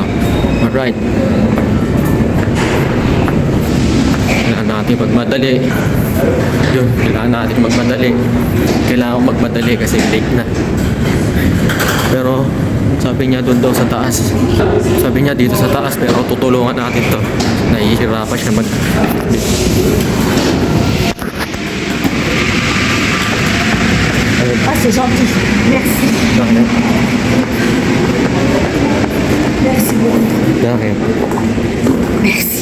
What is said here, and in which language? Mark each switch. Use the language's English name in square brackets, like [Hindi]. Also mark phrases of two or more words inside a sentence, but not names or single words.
[Filipino] Alright, kailangan natin magmadali. Yun, kailangan natin magmadali. Kailangan magmadali kasi late na. Pero sabi niya doon daw sa taas. Sabi niya dito sa taas, pero tutulungan natin to. Nahihirapan siya mag... [French] Ah, c'est gentil. Merci. Merci beaucoup. [Filipino] Dahil. [French] Merci.